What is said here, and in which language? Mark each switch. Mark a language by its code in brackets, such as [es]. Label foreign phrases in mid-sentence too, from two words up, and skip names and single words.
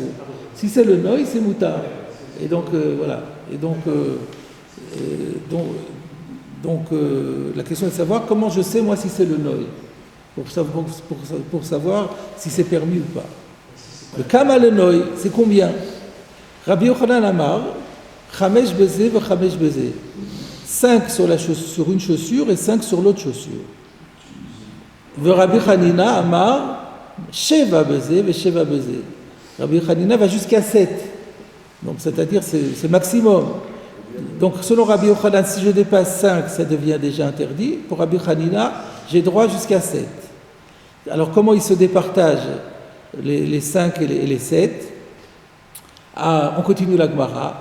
[fr] Si c'est le noï, c'est moutar. Et donc voilà. Et donc la question est de savoir comment je sais moi si c'est le noï, pour savoir si c'est permis ou pas. Le [he] כמה לנוי, [fr] c'est combien? [he] רבי יוחנן אמר, חמש בזה וחמש בזה. [fr] 5 sur une chaussure et 5 sur l'autre chaussure. [he] ורבי חנינא אמר, שבע בזה ושבע בזה. [fr] Rabbi Hanina va jusqu'à 7. Donc c'est-à-dire c'est maximum. Donc selon Rabbi Yochanan, si je dépasse 5, ça devient déjà interdit. Pour Rabbi Hanina, j'ai droit jusqu'à 7. Alors comment ils se départagent les 5 et les 7? On continue la Gemara.